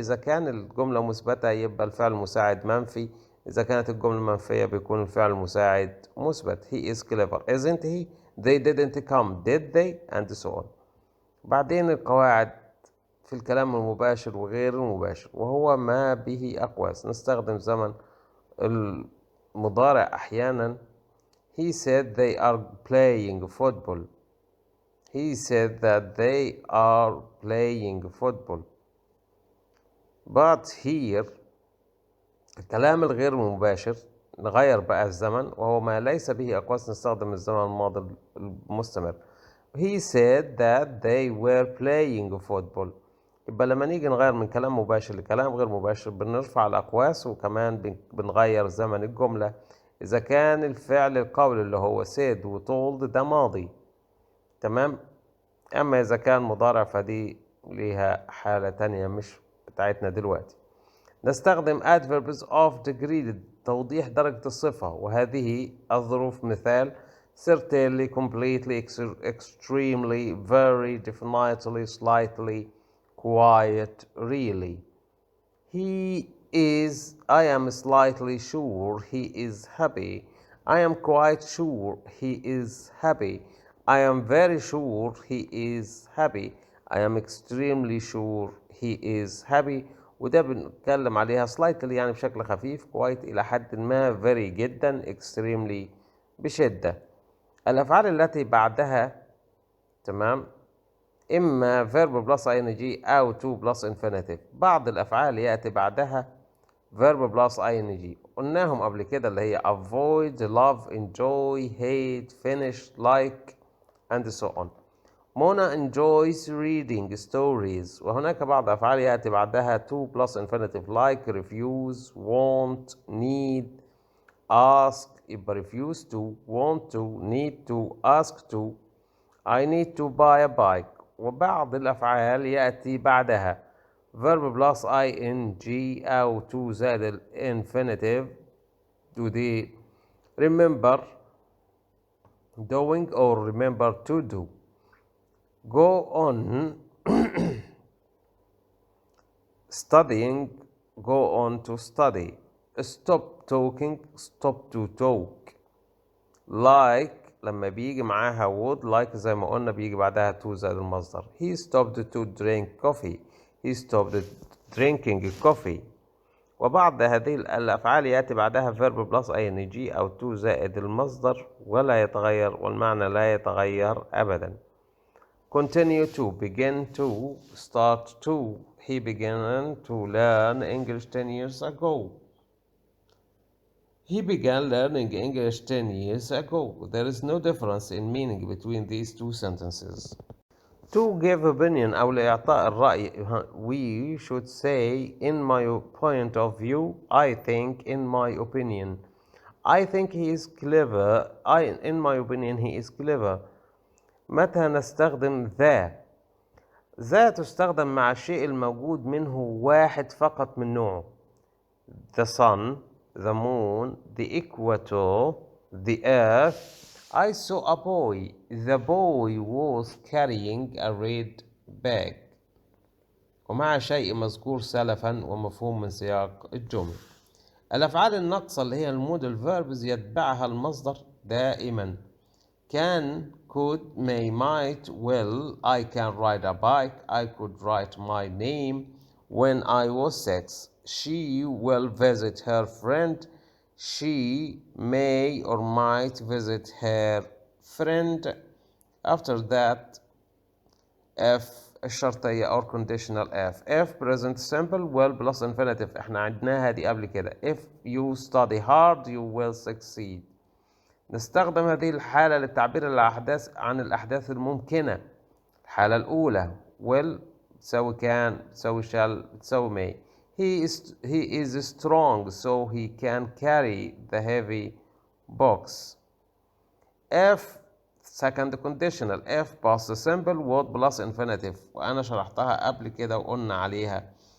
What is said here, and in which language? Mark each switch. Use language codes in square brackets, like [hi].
[ar] إذا كان الجملة مثبتة يبقى الفعل المساعد منفي، إذا كانت الجملة منفية بيكون الفعل المساعد مثبت. [en] He is clever isn't he؟ They didn't come did they؟ and so on. [ar] بعدين القواعد في الكلام المباشر وغير المباشر وهو ما به أقواس. نستخدم زمن المضارع أحيانا. [en] He said they are playing football. He said that they are playing football. But here [ar] الكلام الغير مباشر نغير بقى الزمن وهو ما ليس به أقواس. نستخدم الزمن الماضي المستمر. [en] He said that they were playing football. [ar] يبقى لما نيجي نغير من كلام مباشر لكلام غير مباشر بنرفع الأقواس وكمان بنغير زمن الجملة. إذا كان الفعل القول اللي هو said و told ده ماضي تمام، أما إذا كان مضارع فدي ليها حالة تانية مش بتاعتنا دلوقتي. نستخدم adverbs of degree لتوضيح درجة الصفة، وهذه الظروف مثال [en] certainly, completely, extremely, very, definitely, slightly, quiet, really. He is, I am slightly sure he is happy. I am quite sure he is happy. I am very sure he is happy. I am extremely sure he is happy. [ar] وده بنتكلم عليها slightly يعني بشكل خفيف، quite إلى حد ما، very جدا، extremely بشدة. الأفعال التي بعدها، تمام، إما verb plus ing أو to plus infinitive. بعض الأفعال يأتي بعدها verb plus ing، قلناهم قبل كده، اللي هي [en] avoid, love, enjoy, hate, finish, like and so on. Mona enjoys reading stories. [ar] وهناك بعض أفعال يأتي بعدها [en] to plus infinitive like refuse, want, need, ask. يبقى refuse to, want to, need to, ask to. I need to buy a bike. [ar] وبعض الأفعال يأتي بعدها [en] verb plus ing أو to [ar] زائد الانفينيتيف [en] to the remember, doing or remember to do. Go on studying, go on to study. Stop talking, stop to talk. [ar] Like لما بيجي معاها would، like زي ما قلنا بيجي بعدها to زائد المصدر. [en] He stopped to drink coffee. He stopped drinking coffee. [ar] وبعد هذه الأفعال يأتي بعدها verb plus ing أو to زائد المصدر ولا يتغير، والمعنى لا يتغير أبدا. [en] Continue to, begin to, start to. He began to learn English 10 years ago. He began learning English 10 years ago. There is no difference in meaning between these two sentences. To give opinion [ar] أو لإعطاء الرأي، [en] we should say in my point of view, I think, in my opinion. I think he is clever. In my opinion he is clever. [ar] متى نستخدم ذا تستخدم مع الشيء الموجود منه واحد فقط من نوعه. [en] The sun, the moon, the equator, the earth. I saw a boy. The boy was carrying a red bag. [ar] ومع شيء مذكور سلفا ومفهوم من سياق الجملة. الأفعال الناقصة اللي هي المودل فيربز يتبعها المصدر دائما. [en] Can, could, may, might, will. I can ride a bike. I could write my name when I was 6. She will visit her friend. She may or might visit her friend. After that, if الشرطية or conditional if present simple will plus infinitive. [ar] احنا عدناها دي قبل كده. [en] If you study hard you will succeed. [ar] نستخدم هذه الحالة للتعبير عن الأحداث الممكنة. الحالة الأولى will تساوي can تساوي shall تساوي may. [en] He is strong so he can carry the heavy box. If second conditional if past simple would plus infinitive، [ar] وأنا شرحتها قبل كده وقلنا عليها.